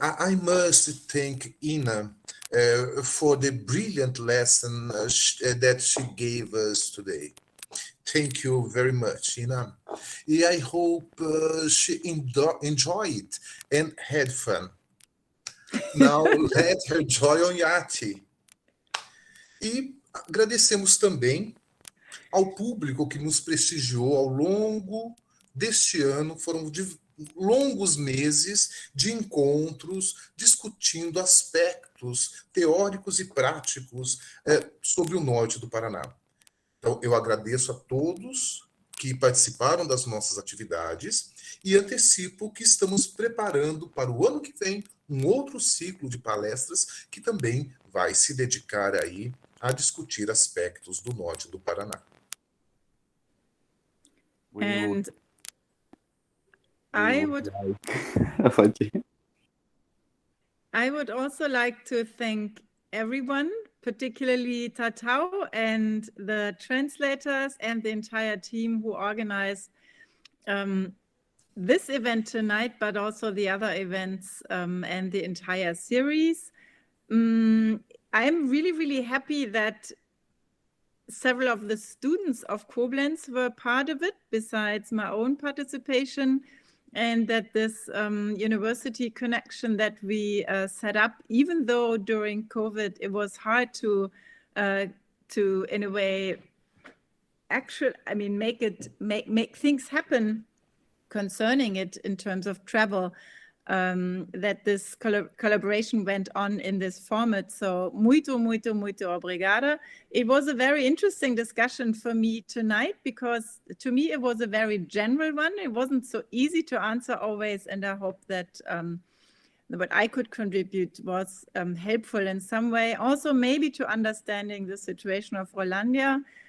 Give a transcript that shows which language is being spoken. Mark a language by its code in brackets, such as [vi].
[en] I must thank Ina for the brilliant lesson that she gave us today. Thank you very much, Ina. I hope she enjoyed it and had fun. Now let her joy on Yati. [pt] E agradecemos também ao público que nos prestigiou ao longo deste ano. Foram longos meses de encontros discutindo aspectos teóricos e práticos sobre o norte do Paraná. Então, eu agradeço a todos que participaram das nossas atividades e antecipo que estamos preparando para o ano que vem um outro ciclo de palestras que também vai se dedicar aí a discutir aspectos do norte do Paraná. [en] And I would also like to thank everyone, particularly Tatao and the translators and the entire team who organized this event tonight, but also the other events and the entire series. I'm really, really happy that several of the students of Koblenz were part of it, besides my own participation, and that this university connection that we set up, even though during COVID it was hard to in a way, make things happen concerning it in terms of travel, that this collaboration went on in this format. [pt] So muito, muito, muito obrigada. [en] It was a very interesting discussion for me tonight, because to me it was a very general one. It wasn't so easy to answer always, and I hope that what I could contribute was helpful in some way. Also maybe to understanding the situation of Hollandia.